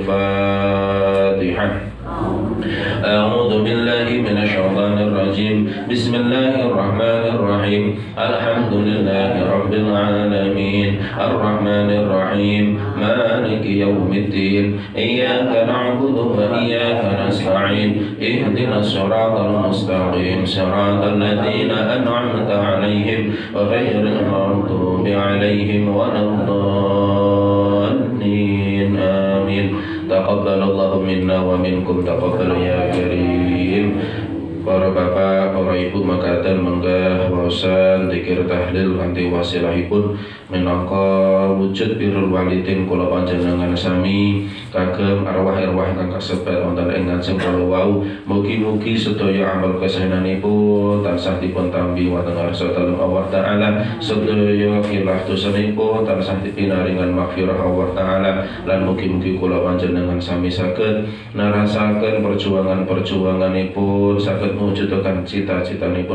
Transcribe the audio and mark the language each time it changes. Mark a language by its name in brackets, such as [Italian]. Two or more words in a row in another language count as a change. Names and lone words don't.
[Arabic] الفاتحة أعوذ بالله من الشيطان الرجيم بسم الله الرحمن الرحيم الحمد لله رب العالمين الرحمن الرحيم مالك يوم الدين إياك نعبد وإياك نستعين اهدنا الصراط المستقيم صراط الذين أنعمت عليهم غير المغضوب عليهم ولا الضالين آمين تقبل الله منا ومنكم تقبل يا كريم [Javanese] Para bapak, para ibu makaten menggah wawasan zikir tahlil kanthi wasilahipun minangka wujud [Arabic] بر الوالدين [Javanese] kula panjenengan sami kagem arwah-arwah ingkang kasebat wonten ing ngajeng kala wau. Mugi-mugi sedaya amal kesenanipun tansah dipun tampi wonten ngarsa dalem [Arabic] الله تعالى, [Javanese] sedaya khilaf dosanipun tansah dipinaringan [Arabic] مغفرة الله تعالى, [Javanese] lan mugi-mugi kula panjenengan sami saged narasaken perjuangan-perjuanganipun saged mewujudaken cita-citanipun.